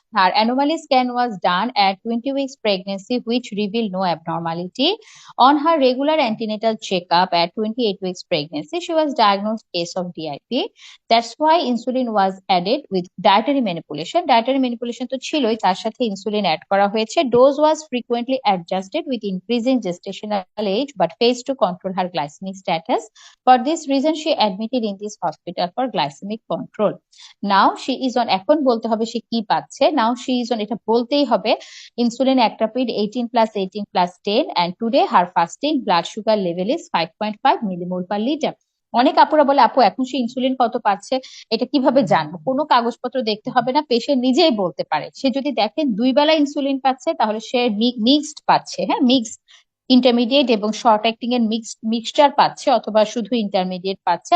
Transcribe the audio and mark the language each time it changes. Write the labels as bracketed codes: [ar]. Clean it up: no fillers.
[en] আর anomaly scan was done at 20 weeks pregnancy which revealed no abnormality. On her regular antenatal checkup at 28 weeks pregnancy, she was diagnosed case of DIP. That's why insulin was added with dietary manipulation. [bn] Dietary manipulation তো ছিলই, তার সাথে insulin add করা হয়েছে. [en] Dose was frequently adjusted with increasing gestational age but failed to control her glycemic status. For this reason, she admitted in this hospital for glycemic control. Now she is on, [bn] এখন বলতে হবে সে কি পাচ্ছে। [en] now she is on, [bn] এটা বলতেই হবে [en] Insulin Actrapid 18+18+10 and today her fasting blood sugar level is 5.5 millimole per liter. [bn] অনেক আপুরা বলে আপু এখন সে ইনসুলিন কত পাচ্ছে, এটা কিভাবে জানবো? কোনো কাগজপত্র দেখতে হবে না, পেশেন্ট নিজেই বলতে পারে। সে যদি দেখেন 2 বেলা ইনসুলিন পাচ্ছে তাহলে সে মিক্সড পাচ্ছে, হ্যাঁ মিক্সড ইন্টারমিডিয়েট এবং শর্ট অ্যাক্টিং এর মিক্সচার পাচ্ছে, অথবা শুধু ইন্টারমিডিয়েট পাচ্ছে।